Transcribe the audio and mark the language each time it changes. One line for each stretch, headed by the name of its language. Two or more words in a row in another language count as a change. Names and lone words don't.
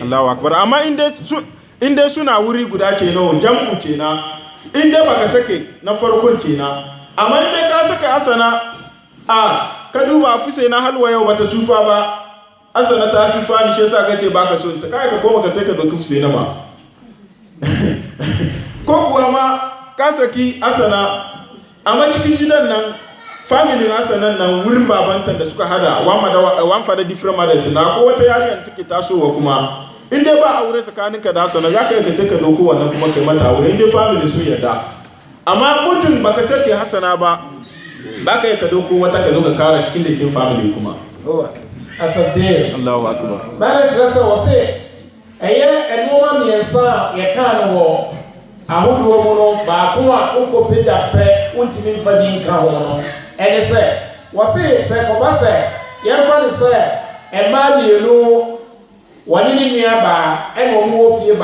Arabic: الله أكبر
Hausa: amma inda suna wuri guda ce na jam'u ce na inda baka sake na farkon ce na amma inda ka saka asana ka duba fuse na halwa yau bata sufa ba asana ta sufa ni shi yasa kace baka so ta kai ka koma ka take doki fuse na ma ko kuwa ma ka saki asana amma cikin gidan nan family asanan nan wurin babanta da suka hada
English: one father different mothers
Hausa: na ko wata yariyar take tasowa kuma in dai ba aure tsakaninka da asana zaka yi ka take doko wannan kuma kai mata aure in dai family su yarda amma mutum baka sake hasana ba baka yi ka doko wata ka zo ka kara cikin da cikin family kuma a tsaye
Arabic: الله أكبر
Akan: bayan trasa wase enoma miensa ya kan wo ahodoɔ mu no baako a wokɔ pagya pɛ wontumi mfa bi nka ho no ɛne sɛ wɔse sɛ kɔba sɛ yɛmfa ne sɛ ɛmaa mmienu wɔne ne nua baa ɛna ɔmo wɔ fie